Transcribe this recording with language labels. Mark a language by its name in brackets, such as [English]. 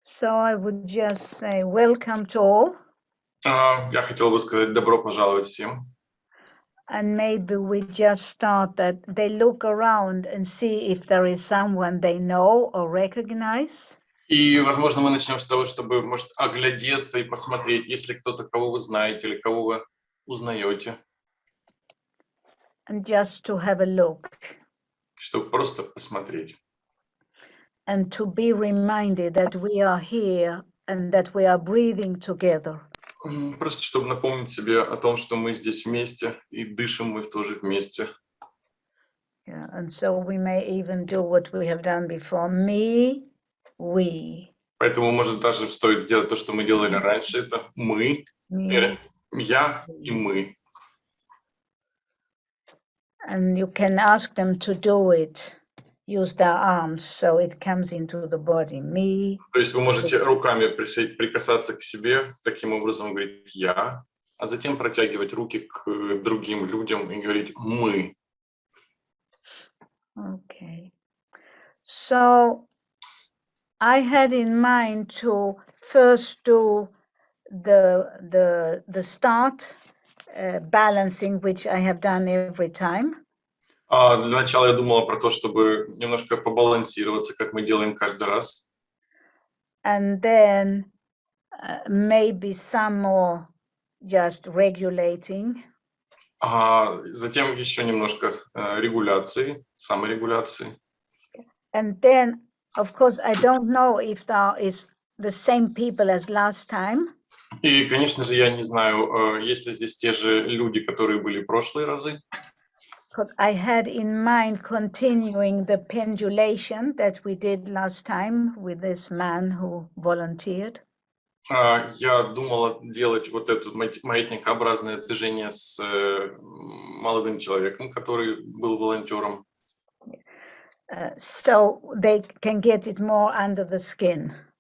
[English] So I would just say welcome to all. [Russian] Я хотел бы сказать добро пожаловать всем. [English] And maybe we just start that they look around and see if there is someone they know or recognize. [Russian] И, возможно, мы начнем с того, чтобы, может, оглядеться и посмотреть, есть ли кто-то, кого вы знаете или кого вы узнаете. [English] And just to have a look. [Russian] Чтобы просто посмотреть. [English] And to be reminded that we are here and that we are breathing together. [Russian] Просто чтобы напомнить себе о том, что мы здесь вместе и дышим мы тоже вместе. [English] Yeah, and so we may even do what we have done before. Me, we. [Russian] Поэтому, может, даже стоит сделать то, что мы делали раньше. Это мы, я и мы. [English] And you can ask them to do it. Use their arms so it comes into the body. Me. [Russian] То есть вы можете руками прикасаться к себе, таким образом говорить «я», а затем протягивать руки к другим людям и говорить «мы». [English] Okay. So I had in mind to first do the start balancing, which I have done every time. [Russian] Для начала я думала про то, чтобы немножко побалансироваться, как мы делаем каждый раз. [English] And then maybe some more just regulating. [Russian] Затем еще немножко регуляции, саморегуляции. [English] And then, of course, I don't know if there is the same people as last time. [Russian] И, конечно же, я не знаю, есть ли здесь те же люди, которые были в прошлые разы. [English] Because I had in mind continuing the pendulation that we did last time with this man who volunteered. [Russian] Я думала делать вот это маятникообразное движение с молодым человеком, который был волонтером. [English] So they can get it more under the skin.